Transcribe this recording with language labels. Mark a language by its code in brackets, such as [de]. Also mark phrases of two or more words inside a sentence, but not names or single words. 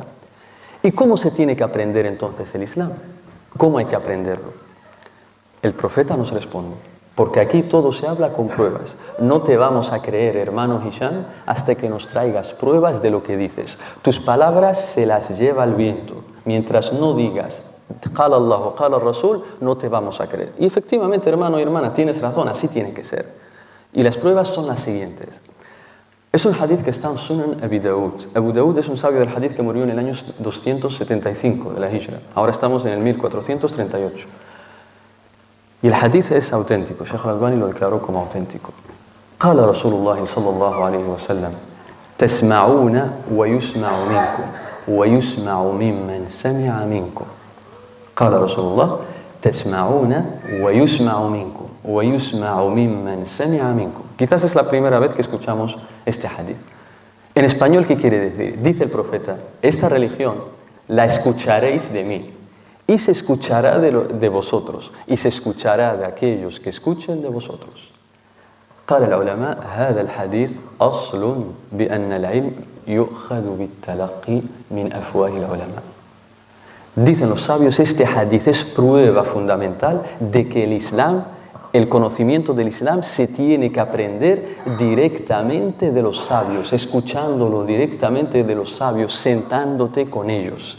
[es] ¿Y cómo se tiene que aprender entonces el Islam? ¿Cómo hay que aprenderlo? El profeta nos responde, porque aquí todo se habla con pruebas. No te vamos a creer, hermano Hisham, hasta que nos traigas pruebas de lo que dices. Tus palabras se las lleva el viento. Mientras no digas, [ar] قال الله o قال رسول, [es] no te vamos a creer. Y efectivamente, hermano y hermana, tienes razón, así tiene que ser. Y las pruebas son las siguientes. Es un hadith que está en Sunan Abi Daud. Abu Daud es un sabio del hadith que murió en el año 275 de la Hijra. Ahora estamos en el 1438. Y el hadith es auténtico. Sheikh al-Albani lo declaró como auténtico. [ar] قال رسول الله صلى الله عليه وسلم تسمعون ويسمع منكم ويسمع ممن سمع منكم. قال رسول الله تسمعون ويسمع منكم ويسمع ممن سمع منكم. [es] Quizás es la primera vez que escuchamos este hadith. En español, ¿qué quiere decir? Dice el profeta, esta religión la escucharéis de mí y se escuchará de vosotros y se escuchará de aquellos que escuchen de vosotros. [ar] قال العلماء هذا الحديث أصل بأن العلم يؤخذ بالتلقي من أفواه العلماء. [es] Dicen los sabios, este hadith es prueba fundamental de que el Islam, el conocimiento del Islam se tiene que aprender directamente de los sabios, escuchándolo directamente de los sabios, sentándote con ellos.